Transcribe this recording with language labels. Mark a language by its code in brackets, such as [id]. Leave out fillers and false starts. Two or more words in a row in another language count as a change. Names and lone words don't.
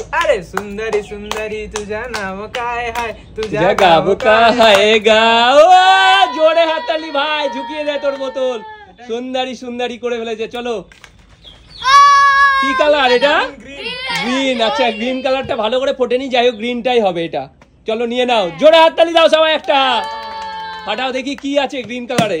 [mr] अरे सुंदरी सुंदरी तुझा नाम काय हाय, तुझा गाव काय हाय गा। [bn] ও জোরে হাততালি ভাই, ঝুঁকিয়ে দে তোর বোতল। সুন্দরী সুন্দরী করে ফেলেছে। চলো কি কালার এটা? গ্রিন। আচ্ছা গ্রিন কালারটা ভালো করে ফোটেনি, যাই হোক গ্রিনটাই হবে এটা। চলো নিয়ে নাও। জোরে হাততালি দাও সবাই একটা। ফাটাও দেখি কি আছে গ্রিন কালারে।